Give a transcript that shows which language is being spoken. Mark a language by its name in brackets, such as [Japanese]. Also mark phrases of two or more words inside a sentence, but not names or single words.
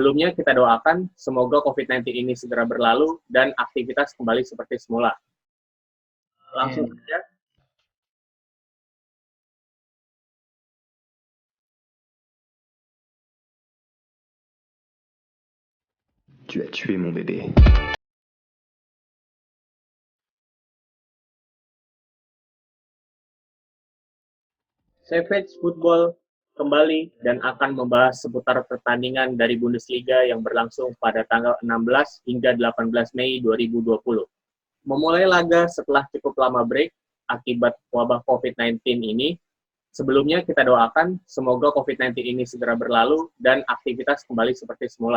[Indonesian] Sebelumnya kita doakan semoga COVID-19 ini segera berlalu dan aktivitas kembali seperti semula. Langsung saja. [French] tu as tué mon bébé. [Indonesian] Savage Football kembali dan akan membahas seputar pertandingan dari Bundesliga yang berlangsung pada tanggal 16 hingga 18 Mei 2020. Memulai laga setelah cukup lama break akibat wabah COVID-19 ini, sebelumnya kita doakan semoga COVID-19 ini segera berlalu dan aktivitas kembali seperti semula.